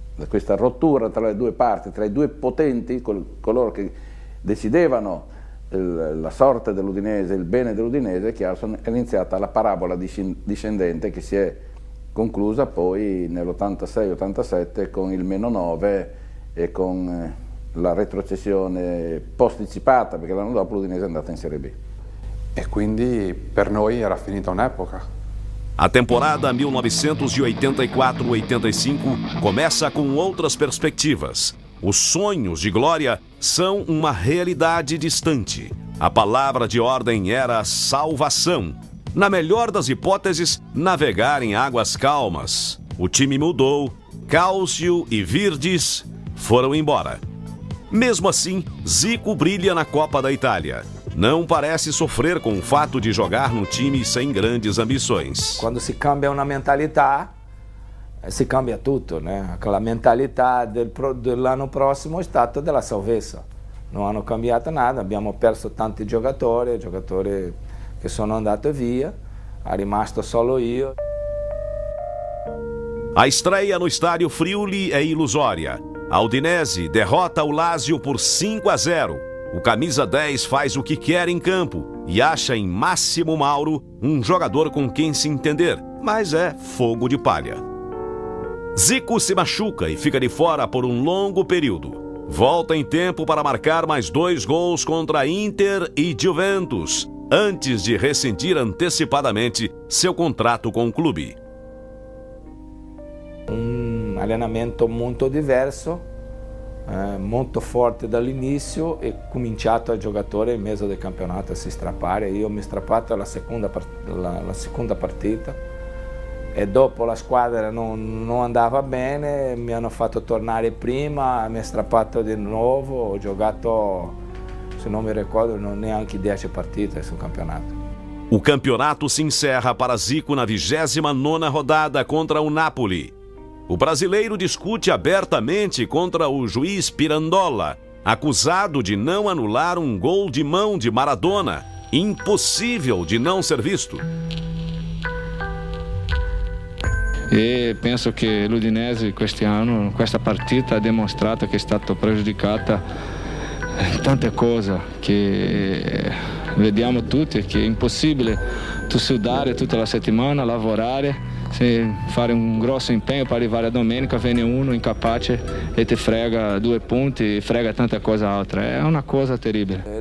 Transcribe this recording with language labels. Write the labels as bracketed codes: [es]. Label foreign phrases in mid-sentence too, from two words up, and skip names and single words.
[it] Questa rottura tra le due parti, tra i due potenti, coloro che decidevano la sorte dell'Udinese, il bene dell'Udinese, è iniziata la parabola discendente che si è conclusa poi nell'86-87 con il -9 e con la retrocessione posticipata, perché l'anno dopo l'Udinese è andata in Serie B. E quindi per noi era finita un'epoca. [pt] A temporada 1984-85 começa com outras perspectivas. Os sonhos de glória são uma realidade distante. A palavra de ordem era salvação. Na melhor das hipóteses, navegar em águas calmas. O time mudou, Cálcio e Virdes foram embora. Mesmo assim, Zico brilha na Copa da Itália. Não parece sofrer com o fato de jogar num time sem grandes ambições. [it] Quando si cambia una mentalità, si cambia tutto, né? Aquela mentalità dell'anno prossimo è stata della salvezza. Non hanno cambiato nada, abbiamo perso tanti giocatori che sono andati via, è rimasto solo io. [pt] A estreia no estádio Friuli é ilusória. A Udinese derrota o Lazio por 5-0. O camisa 10 faz o que quer em campo e acha em Máximo Mauro um jogador com quem se entender, mas é fogo de palha. Zico se machuca e fica de fora por um longo período. Volta em tempo para marcar mais 2 gols contra Inter e Juventus, antes de rescindir antecipadamente seu contrato com o clube. [it] Um allenamento molto diverso, molto forte dall'inizio e cominciato a giocatore in mezzo del campionato a si strappare. Io mi strappato la seconda partita e dopo la squadra non andava bene, mi hanno fatto tornare prima, mi ha strappato di nuovo, ho giocato, se non mi ricordo, neanche 10 partite sul campionato. [pt] O campeonato se encerra para Zico na 29ª rodada contra o Napoli. O brasileiro discute abertamente contra o juiz Pirandola, acusado de não anular um gol de mão de Maradona, impossível de não ser visto. [it] E penso che l'Udinese quest'anno, questa partita ha dimostrato che è stata pregiudicata tante cose che vediamo tutti, che è impossibile tu sudare tutta la settimana, lavorare, fare un grosso impegno per arrivare a domenica, viene uno incapace e ti frega 2 punti, frega tanta cosa altra, è una cosa terribile.